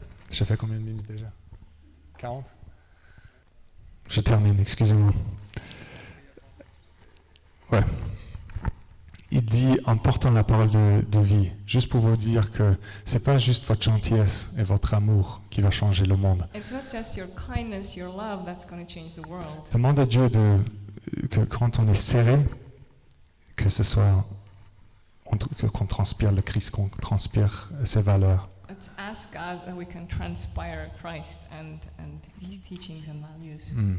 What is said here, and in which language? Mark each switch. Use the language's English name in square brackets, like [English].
[French] J'ai fait combien de minutes déjà? 40? Je termine, excusez-moi. Ouais. Il dit, en portant la parole de vie, juste pour vous dire que c'est pas juste votre gentillesse et votre amour qui va changer le monde. [English] It's not just your kindness, your love that's going to change the world. [French] Demande à Dieu que quand on est serré, que ce soit qu'on transpire le Christ, qu'on transpire ses valeurs. [English] Let's ask God that we can transpire Christ and His teachings and values.